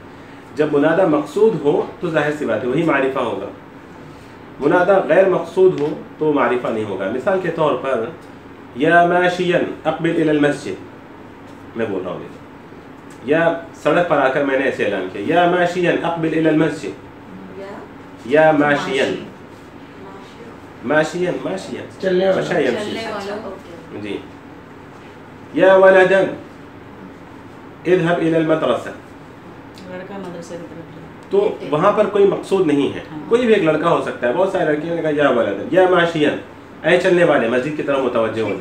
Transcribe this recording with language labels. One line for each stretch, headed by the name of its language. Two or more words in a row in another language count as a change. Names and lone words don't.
Urdu: جب منادہ مقصود ہو تو ظاہر سی بات ہے وہی معرفہ ہوگا. منادہ غیر مقصود ہو تو معرفہ نہیں ہوگا. مثال کے طور پر
Arabic: یا ماشین اقبل الی المسجد،
Urdu: میں بول رہا ہوں یا سڑک پر آ کر میں نے ایسے اعلان کیا
Arabic: یا ماشین اقبل الی المسجد، یا ماشین،
Urdu: ماشین ماشین چلنے والا. جی،
Arabic: یا ولدن اذهب الی المدرسہ،
Urdu: تو وہاں پر کوئی مقصود نہیں ہے، کوئی بھی ایک لڑکا ہو سکتا ہے. بہت سارے لڑکیوں نے کہا
Arabic: یا ولد، یا ماشین،
Urdu: اے چلنے والے، مسجد کی طرف متوجہ ہو جاؤ.